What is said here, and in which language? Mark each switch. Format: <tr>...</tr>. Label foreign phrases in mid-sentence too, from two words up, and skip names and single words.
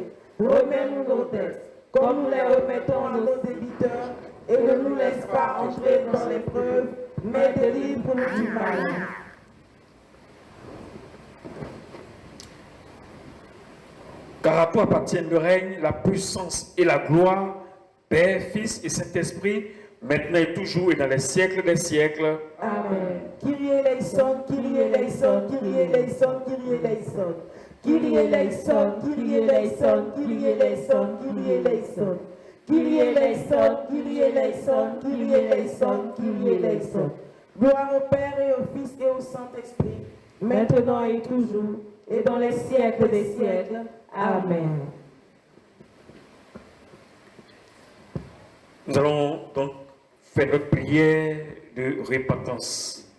<fr>Remets-nous nos dettes, comme nous les remettons à nos débiteurs, et ne nous laisse pas entrer dans l'épreuve, mais délivre-nous du mal. Car à toi appartiennent le règne, la puissance et la gloire, Père, Fils et Saint-Esprit, maintenant et toujours et dans les siècles des siècles. Amen.</fr> <el>Κύριε ελέησον, Κύριε ελέησον, Κύριε ελέησον, Κύριε ελέησον. Κύριε ελέησον, Κύριε ελέησον, Κύριε ελέησον, Κύριε ελέησον. Κύριε ελέησον, Κύριε ελέησον, Κύριε ελέησον, Κύριε ελέησον.</el> <fr>Gloire au Père et au Fils et au Saint-Esprit, maintenant et toujours, et dans les siècles des siècles. Amen. Nous allons donc faire notre prière de repentance.</fr>